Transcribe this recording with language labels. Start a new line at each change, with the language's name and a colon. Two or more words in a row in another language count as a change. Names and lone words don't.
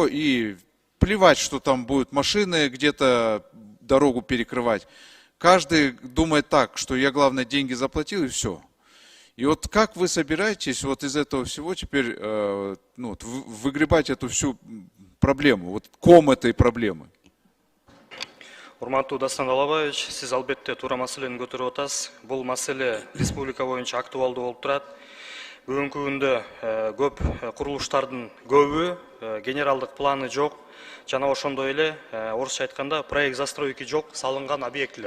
Russian: И плевать, что там будут машины где-то дорогу перекрывать. Каждый думает так, что я, главное, деньги заплатил и все. И вот как вы собираетесь вот из этого всего теперь выгребать эту всю проблему, вот ком этой проблемы?
Kyrgyz: Урматтуу Дастан Далбаевич, сиз албетте туура маселени көтөрүп атасыз. Бул маселе республика боюнча актуалдуу болуп турат. Бүгүнкү күндө көп курулуштардын көбү генералдык планы жок, жана ошондой эле орусча айтканда
Russian: проект застройки
Kyrgyz: жок, салынган объектилер.